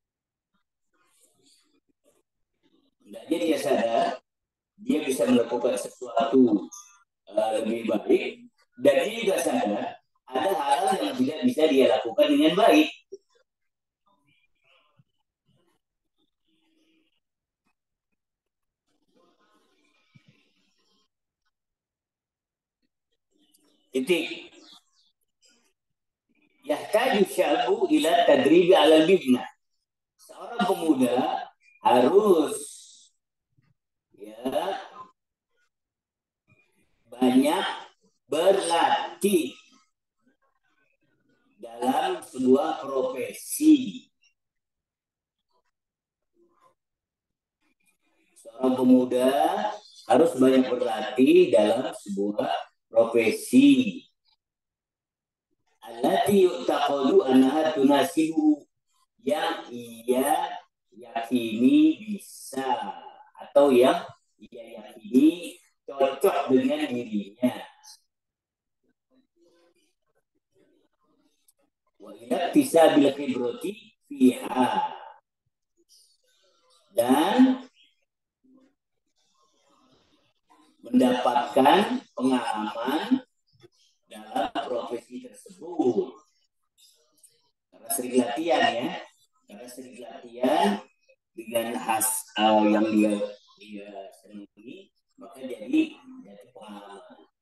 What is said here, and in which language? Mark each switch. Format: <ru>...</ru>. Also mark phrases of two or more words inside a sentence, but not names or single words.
<id>Jadi dia sadar dia bisa melakukan sesuatu lebih baik, dan dia juga sadar ada hal-hal yang tidak bisa dia lakukan dengan baik. Titik.</id> <ar>يحتاج الشاب إلى التدريب على المهنة.</ar> <id>Seorang pemuda harus banyak berlatih dalam sebuah profesi. Seorang pemuda harus banyak berlatih dalam sebuah profesi.</id> <ar>التي يعتقد أنها تناسب,</ar> <id>yang ia yakini bisa atau yang ia yakini cocok dengan dirinya.</id> <ar>واكتساب الخبرة فيها,</ar> <id>dan mendapatkan pengalaman dalam profesi tersebut. Karena sering latihan dengan yang dia sering ini, maka jadi pengalaman.</id>